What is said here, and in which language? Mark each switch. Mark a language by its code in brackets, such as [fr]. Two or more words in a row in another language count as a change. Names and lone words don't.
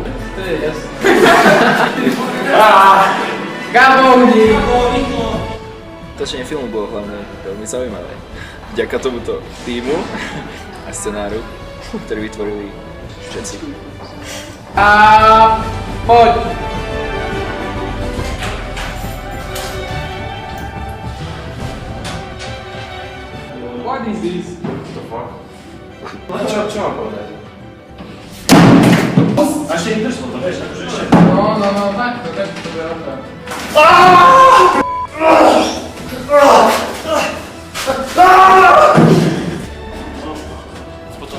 [sk] To je jasné. Gabovník. Točenie filmu bolo hlavne veľmi zaujímavé. Vďaka tomuto týmu a scenáru, ktorý vytvorili všetci. Poď! [en] What is this? [sk] Čo mám povedať? A ešte im držalo to, vieš, akože ešte. No, takto, to. Potom.